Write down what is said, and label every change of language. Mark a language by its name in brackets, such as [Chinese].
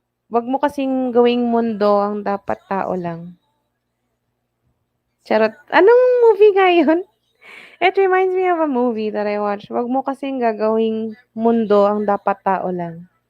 [Filipino] Wag mo kasing gawing mundo ang dapat tao lang. Charot. Anong movie nga yun? [English] It reminds me of a movie that I watched. [Filipino] Wag mo kasing gagawing mundo ang dapat tao lang.